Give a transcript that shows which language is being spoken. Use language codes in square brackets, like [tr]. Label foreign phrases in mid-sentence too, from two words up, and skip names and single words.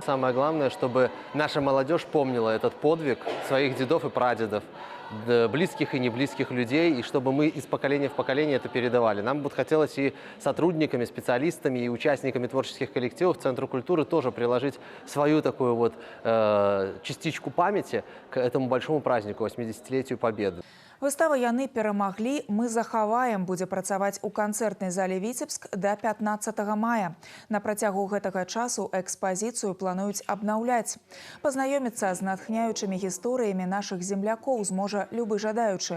[ru] Самое главное, чтобы наша молодежь помнила этот подвиг своих дедов и прадедов, близких и неблизких людей, и чтобы мы из поколения в поколение это передавали. Нам бы хотелось и сотрудниками, специалистами, и участниками творческих коллективов Центру культуры тоже приложить свою такую вот частичку памяти к этому большому празднику, 80-летию Победы. [be] Выстава «Яны перамаглі, мы захаваем» будзе працаваць у канцэртнай зале Віцебск да 15 мая. На працягу гэтага часу экспазіцыю плануюць абнаўляць. Пазнаёміцца з натхняючымі гісторыямі нашых землякоў зможа любы жадаючы.